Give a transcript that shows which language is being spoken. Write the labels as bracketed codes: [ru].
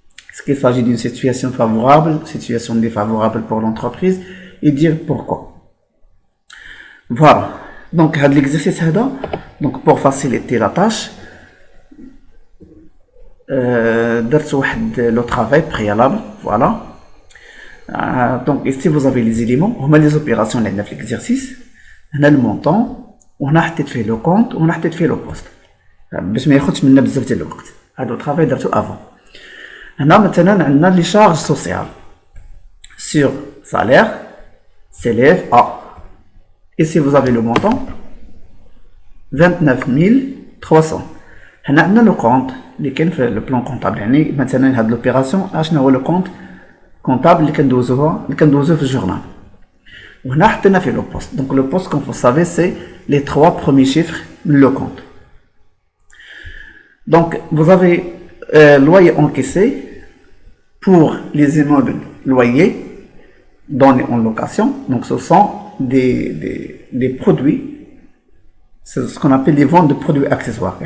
[fr] Est-ce qu'il s'agit d'une situation favorable, situation défavorable pour l'entreprise, et dire pourquoi. Voilà. Donc هذا l'exercice هذا, donc pour faciliter la tâche [ar] درت واحد [fr] le travail préalable. Voilà. Donc ici vous avez les éléments, هما les opérations [ar] اللي عندنا في [fr] l'exercice. [ar] هنا [fr] le montant [ar] وهنا حطيت فيه [fr] le compte [ar] وهنا حطيت فيه [fr] le poste [ar] باش ما ياخذش منا بزاف ديال الوقت. هذا travail درتو [fr] avant. [ar] هنا مثلا عندنا [fr] les charges sociales sur salaire s'élève à, ici vous avez le montant 29 300. [ar] هنا عندنا le compte اللي كاين في [fr] le plan comptable. [ar] يعني مثلا هاد l'opération اشنو هو [fr] le compte comptable [ar] اللي كندوزوه في الجورنال. وهنا حطينا فيه [fr] le poste. Donc le poste, comme vous savez, c'est les 3 premiers chiffres de le compte. Donc vous avez loyer encaissé pour les immeubles loyers donnés en location. Donc ce sont des produits, c'est ce qu'on appelle les ventes de produits accessoires.